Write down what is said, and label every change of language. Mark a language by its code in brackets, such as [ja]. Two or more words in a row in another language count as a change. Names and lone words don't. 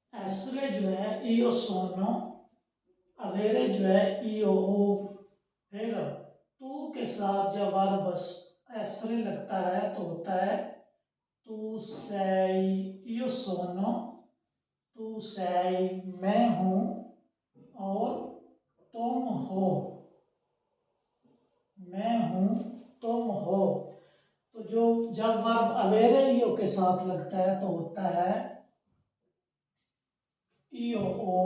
[it] essere [hi] जो है [it] io sono, avere [hi] जो है [it] io ho। [hi] फिर तू के साथ जब वर्ब essere लगता है तो होता है [it] tu sei, io sono, tu sei, [hi] मैं हूँ, और तुम हो, मैं हूँ, तुम हो। तो जो जब वर्ब [it] avere io [hi] के साथ लगता है तो होता है [it] io ho.